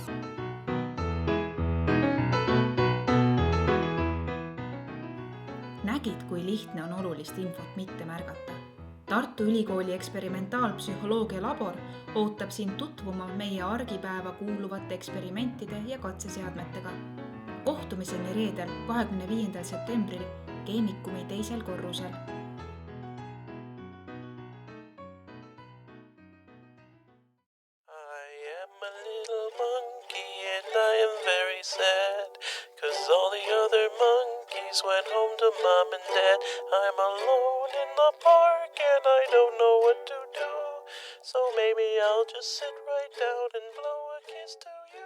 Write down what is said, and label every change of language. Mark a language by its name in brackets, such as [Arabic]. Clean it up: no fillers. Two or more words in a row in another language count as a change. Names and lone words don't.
[Estonian] Nägid, kui lihtne on olulist infot mitte märgata. Tartu Ülikooli eksperimentaalpsühholoogia labor ootab sind tutvuma meie argipäeva kuuluvate eksperimentide ja katseseadmetega. Kohtumiseni reedel 25. septembril Keemikumi teisel korrusel. [English] I am a little monkey and I am very sad, 'cause all the other monkeys went home to mom and dad. I'm alone in the park and I don't know what to do, so maybe I'll just sit right down and blow a kiss too.